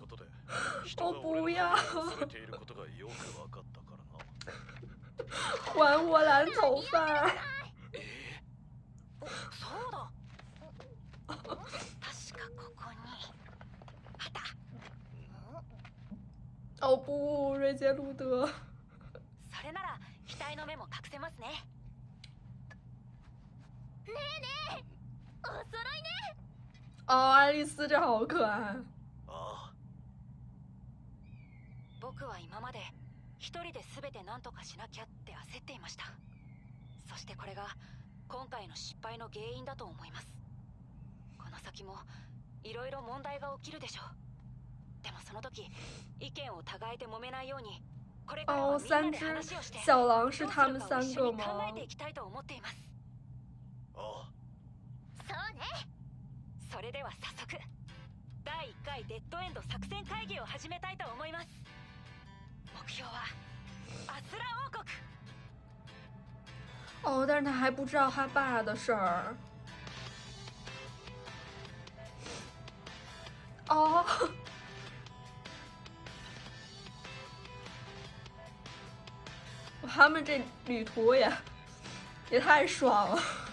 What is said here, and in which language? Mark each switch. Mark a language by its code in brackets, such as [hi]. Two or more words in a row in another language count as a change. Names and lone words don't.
[zh] 我不要，还我蓝头发！ [ja] そうだ。確かここにあった。 [zh] 哦不，瑞杰路德。 [ja] それなら額の目も隠せますね。ねえねえ、お揃いね。 [zh] 哦，爱丽丝这好可愛。 [ja] ああ。僕は今まで一人で全て何とかしなきゃって焦っていました。そしてこれが今回の失敗の原因だと思います。この先もいろいろ問題が起きるでしょう。でもその時意見を互いで揉めないように、これからはみんなで話をして [zh] 小狼是 [ja] どうす [zh] 他们 [ja] るかを [zh] 三个吗？ [ja] 一緒に考えていきたいと思っています。ああ。そうね。それでは早速第1回デッドエンド作戦会議を始めたいと思います。目標はアスラ王国。 [zh] 哦，但是他还不知道他爸的事儿。哦，他们这旅途也太爽了。